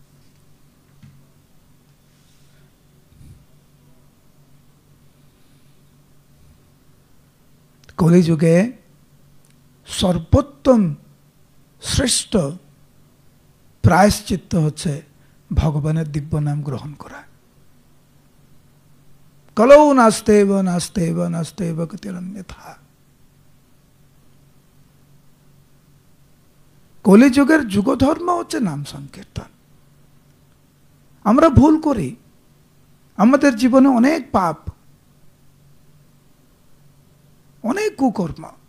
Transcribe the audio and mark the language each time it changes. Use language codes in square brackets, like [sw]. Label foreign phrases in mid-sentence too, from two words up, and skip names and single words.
[bn] কলিযুগে সর্বোত্তম শ্রেষ্ঠ প্রায়শ্চিত্ত হচ্ছে ভগবানের দিব্য নাম গ্রহণ করা। [sa] কলৌ নাস্তেব নাস্তেব নাস্তেব গতিরন্যথা। [bn] কলিযুগের যুগধর্ম হচ্ছে নাম সংকীর্তন। আমরা ভুল করি, আমাদের জীবনে অনেক পাপ, অনেক কুকর্ম।